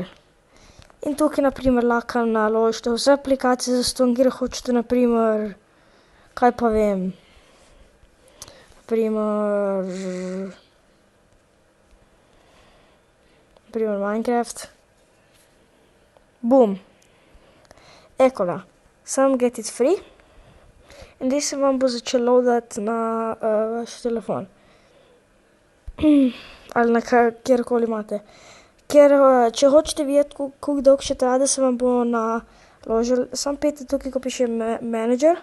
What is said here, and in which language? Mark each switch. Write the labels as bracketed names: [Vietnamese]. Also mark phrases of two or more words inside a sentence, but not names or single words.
[Slovenian] In tukaj na primer lahko naložite vse aplikacije zastonj, kjer hočete, na primer, kaj pa vem, na primer Minecraft. Bum. Ekole, samo [English] get it free. [Slovenian] In zdaj se vam bo začel loadati na vaš telefon. Ali na kjerkoli imate. Ker če hočete videti, koliko dolgo še traja, da se vam bo naložil, samo pojdite tukaj, ko piše manager.